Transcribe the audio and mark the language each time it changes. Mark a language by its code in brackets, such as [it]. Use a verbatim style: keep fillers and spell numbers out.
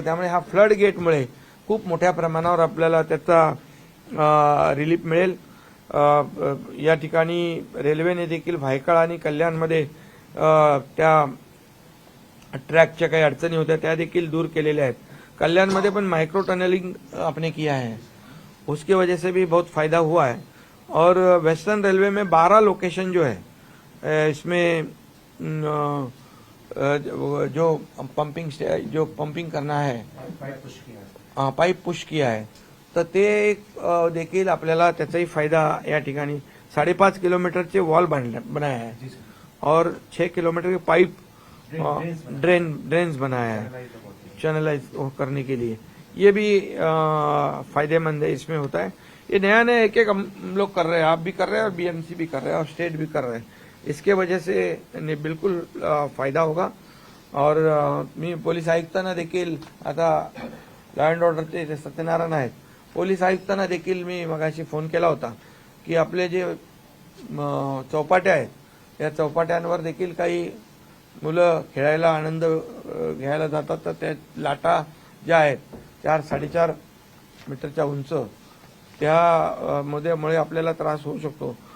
[mr] त्यामुळे हा फ्लड गेटमुळे खूप मोठ्या प्रमाणावर आपल्याला त्याचा रिलीफ मिळेल. अ, अ, या ठिकाणी रेल्वेने देखील भायखळा आणि कल्याणमध्ये अ, त्या ट्रॅकच्या काही अडचणी होत्या त्या देखील दूर केलेल्या आहेत. [hi] कल्याणमध्ये पण माइक्रो टनलिंग आपने किया है उसके वजह से भी बहुत फायदा हुआ है. और वेस्टर्न रेलवे में बारह लोकेशन जो है अ, इसमें न, अ, जो जो पंपिंग स्टे- जो पंपिंग करना है अ, पाईप पुश किया [mr] आहे तर ते एक, अ, देखील आपल्याला त्याचाही फायदा या ठिकाणी साडेपाच किलोमीटरचे वॉल बांधले [hi] बनाया है और छः किलोमीटर के पाइप अ, ड्रेन ड्रेन्स बनाया है चैनलाइज करने के लिए. ये भी अ, फायदेमंद है इसमें होता है. ये नया नया एक एक हम लोग कर रहे हैं, आप भी कर रहे हैं और बीएमसी भी कर रहे हैं और स्टेट भी कर रहे हैं. इसके वजह से ने बिल्कुल अ, फायदा होगा. [mr] और अ, मी पोलीस आयुक्तांना देखील आता लॉ अँड ऑर्डरचे जे सत्यनारायण आहेत पोलीस आयुक्तांना देखील मी मगाशी फोन केला होता की आपले जे म, चौपाट्या आहेत या चौपाट्यांवर देखील काही मुलं खेळायला आनंद अ, घ्यायला जातात तर त्या लाटा ज्या आहेत चार साडेचार मीटरच्या उंच त्या अ, मध्ये- मुळे आपल्याला त्रास होऊ शकतो.